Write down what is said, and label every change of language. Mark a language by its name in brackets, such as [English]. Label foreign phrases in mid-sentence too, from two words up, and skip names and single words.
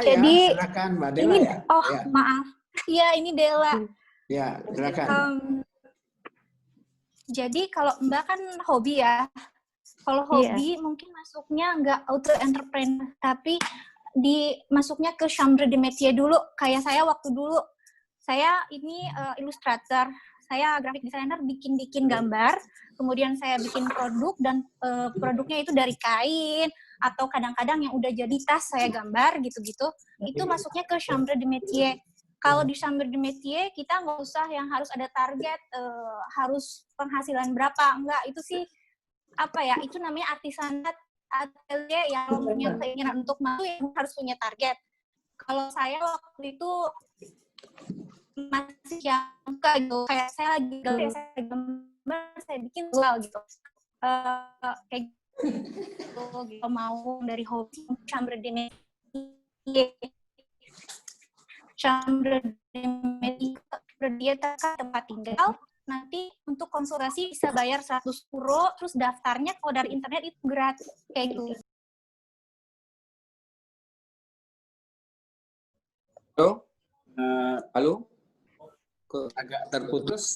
[Indonesian] Jadi, ya? Silakan Mbak Dela ini, ya. Oh, ya. Maaf. Iya, ini Dela. Ya, silakan. Jadi kalau Mbak kan hobi ya. Kalau hobi mungkin masuknya nggak [French] auto entrepreneur, [Indonesian] tapi masuknya ke [French] chambre de métier [Indonesian] dulu. Kayak saya waktu dulu, saya ini ilustrator. Saya [English] graphic designer, [Indonesian] bikin gambar, kemudian saya bikin produk, dan produknya itu dari kain, atau kadang-kadang yang udah jadi tas saya gambar, gitu-gitu. Itu masuknya ke [French] chambre de métier. [Indonesian] Kalau di [French] chambre de métier, [Indonesian] kita nggak usah yang harus ada target, harus penghasilan berapa. Enggak, itu sih, itu namanya [French] artisanat atelier [Indonesian] yang punya keinginan untuk masuk yang harus punya target. Kalau saya waktu itu masih yang kayak saya lagi gambar, saya bikin jual gitu. Kayak gitu, mau dari hobi [French] chambre de métier. Chambre de métier [Indonesian] berdasarkan tempat tinggal. Nanti untuk konsultasi bisa bayar 100 euro, terus daftarnya kalau dari internet itu gratis kayak gitu. Halo? Agak terputus.